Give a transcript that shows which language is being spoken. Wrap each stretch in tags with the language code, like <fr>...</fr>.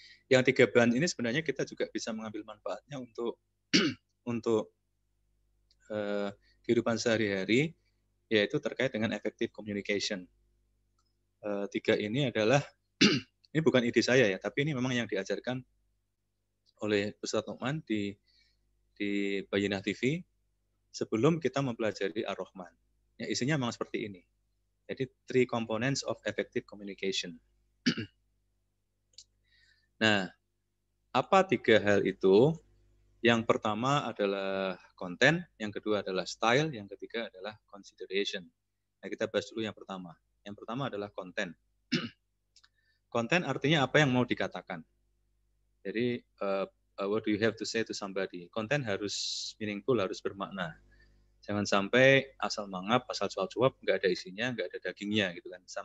<id>yang 3 bahan ini sebenarnya kita juga bisa mengambil manfaatnya untuk untuk kehidupan sehari-hari, yaitu terkait dengan</id> <en>effective communication.</en> <id>3 ini adalah ini bukan ide saya ya, tapi ini memang yang diajarkan oleh Ustadz Nu'man di Bayyinah TV sebelum kita mempelajari Ar-Rahman. Ya, isinya memang seperti ini. Jadi</id> <en>3 components of effective communication.</en> <id>Nah, apa 3 hal itu? Yang pertama adalah konten, yang kedua adalah style, yang ketiga adalah consideration. Nah, kita bahas dulu yang pertama. Yang pertama adalah konten. Konten artinya apa yang mau dikatakan. Jadi,</id> <en>what do you have to say to somebody?</en> <id>Konten harus meaningful, harus bermakna. Jangan sampai asal mangap, asal cuap-cuap, nggak ada isinya, nggak ada dagingnya, gitu kan.</id>